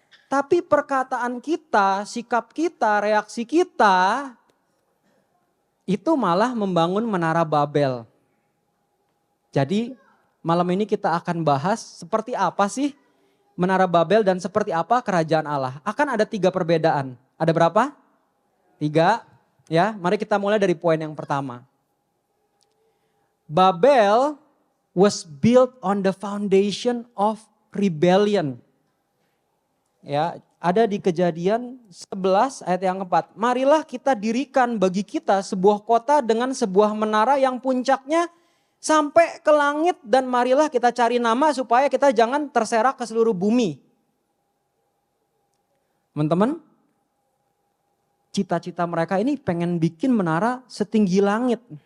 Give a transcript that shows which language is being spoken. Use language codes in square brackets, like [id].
[id] Tapi perkataan kita, sikap kita, reaksi kita itu malah membangun menara Babel. Jadi malam ini kita akan bahas seperti apa sih menara Babel dan seperti apa kerajaan Allah. Akan ada 3 perbedaan. Ada berapa? 3. Ya, mari kita mulai dari poin yang pertama. [en] Babel was built on the foundation of rebellion. [id] Ya, ada di Kejadian 11 ayat yang keempat. Marilah kita dirikan bagi kita sebuah kota dengan sebuah menara yang puncaknya sampai ke langit. Dan marilah kita cari nama supaya kita jangan terserak ke seluruh bumi. Teman-teman, cita-cita mereka ini pengen bikin menara setinggi langit.